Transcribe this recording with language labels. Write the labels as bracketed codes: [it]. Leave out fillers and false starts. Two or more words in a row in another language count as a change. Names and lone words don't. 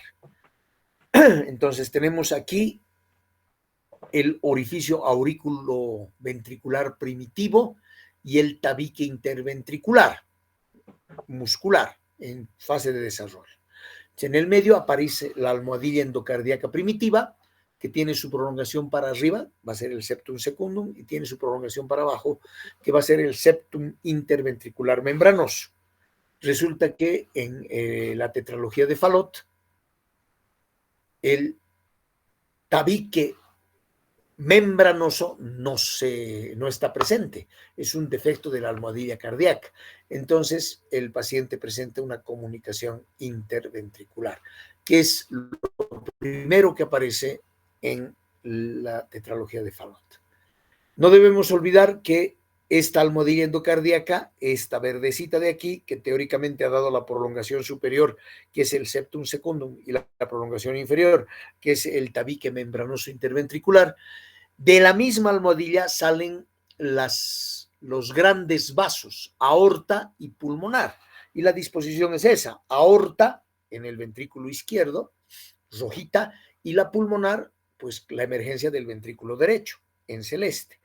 [es] Entonces tenemos aquí el orificio aurículo-ventricular primitivo y el tabique interventricular muscular en fase de desarrollo. En el medio aparece la almohadilla endocardíaca primitiva, que tiene su prolongación para arriba, va a ser el septum secundum, y tiene su prolongación para abajo, que va a ser el septum interventricular membranoso. Resulta que en la tetralogía de Fallot, el tabique membranoso no está presente, es un defecto de la almohadilla cardíaca. Entonces, el paciente presenta una comunicación interventricular, que es lo primero que aparece en la tetralogía de Fallot. No debemos olvidar que esta almohadilla endocardíaca, esta verdecita de aquí, que teóricamente ha dado la prolongación superior, que es el septum secundum, y la prolongación inferior, que es el tabique membranoso interventricular, De la misma almohadilla salen los grandes vasos, aorta y pulmonar. Y la disposición es esa, aorta en el ventrículo izquierdo, rojita, y la pulmonar, pues la emergencia del ventrículo derecho, en celeste.